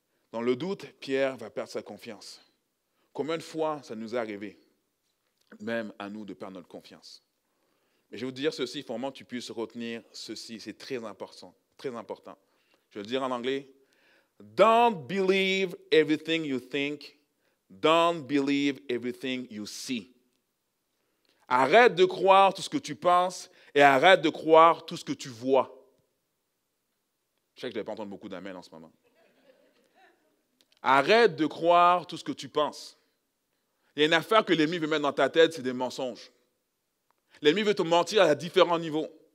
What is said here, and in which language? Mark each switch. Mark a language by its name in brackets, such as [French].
[French] Dans le doute, Pierre va perdre sa confiance. Combien de fois ça nous est arrivé, même à nous, de perdre notre confiance? Mais je vais vous dire ceci, il faut vraiment que tu puisses retenir ceci, c'est très important, très important. Je vais le dire en anglais. [English] Don't believe everything you think. Don't believe everything you see. [French] Arrête de croire tout ce que tu penses et arrête de croire tout ce que tu vois. Je sais que je ne vais pas entendre beaucoup d'amen en ce moment. Arrête de croire tout ce que tu penses. Il y a une affaire que l'ennemi veut mettre dans ta tête, c'est des mensonges. L'ennemi veut te mentir à différents niveaux.